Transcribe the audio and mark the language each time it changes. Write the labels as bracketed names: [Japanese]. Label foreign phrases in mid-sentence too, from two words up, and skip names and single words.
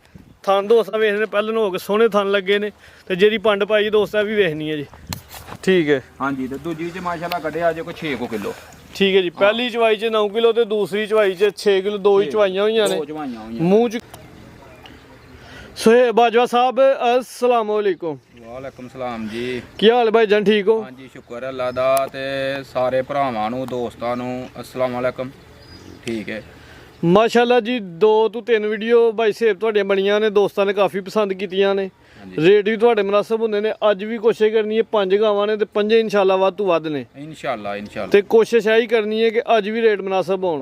[Punjabi] ਥਣ ਦੋਸਤਾ ਵੇਖਣੇ ਪਹਿਲਣ ਹੋ ਗਏ ਸੋਹਣੇ ਥਣ ਲੱਗੇ ਨੇ ਤੇ ਜੇਰੀ ਪੰਡ ਪਾਈ ਦੋਸਤਾ ਭੀ ਵੇਖਣੀ ਹੈ ਜੀ। ਠੀਕ ਹੈ ਹਾਂ ਜੀ। ਤੋ ਦੂਜੀ ਚ ਮਾਸ਼ਾੱਲਾਹ ਕੱਢਿਆ ਜੇ ਕੋਈ 6 ਕਿਲੋ। ਠੀਕ ਹੈ ਜੀ। ਪਹਿਲੀ ਚਵਾਈ ਚ 9 ਕਿਲੋ ਤੇ ਦੂਸਰੀ ਚਵਾਈ ਚ 6 ਕਿਲੋ, ਦੋ ਹੀ ਚਵਾਈਆਂ ਹੋਈ ਨੇ ਮੂੰਹ ਚ। ਸੋਹੇਬ ਬਾਜਵਾ ਸਾਹਬ [Arabic] السلام عليكم. وعليكم السلام जी। [Punjabi] ਕੀ ਹਾਲ ਭਾਈ ਜਾਨ ਠੀਕ ਹੋ? ਹਾਂ ਜੀ ਸ਼ੁਕਰ ਹੈ ਅੱਲਾਹ ਦਾ ਤੇ ਸਾਰੇ ਭਰਾਵਾਂ ਨੂੰ ਦੋਸਤਾਂ ਨੂੰ [Arabic] السلام عليكم. [Punjabi] ਠੀਕ ਹੈ ਮਾਸ਼ਾੱਲਾਹ ਜੀ। 2 ਤੋਂ 3 ਵੀਡੀਓ ਭਾਈ ਸਾਹਿਬ ਤੁਹਾਡੀਆਂ ਬਣੀਆਂ ਨੇ, ਦੋਸਤਾਂ ਨੇ ਕਾਫੀ ਪਸੰਦ ਕੀਤੀਆਂ ਨੇ। ਰੇਟ ਵੀ ਤੁਹਾਡੇ ਮੁਨਾਸਬ ਹੁੰਦੇ ਨੇ। ਅੱਜ ਵੀ ਕੋਸ਼ਿਸ਼ ਕਰਨੀ ਹੈ 5 ਗਾਵਾਂ ਨੇ ਤੇ 5 ਇਨਸ਼ਾਅੱਲਾ ਵੱਧ ਤੋਂ ਵੱਧ ਨੇ इंशाल्लाह ਤੇ ਕੋਸ਼ਿਸ਼ ਇਹੀ ਕਰਨੀ ਹੈ ਕਿ ਅੱਜ ਵੀ ਰੇਟ ਮੁਨਾਸਬ ਹੋਣ।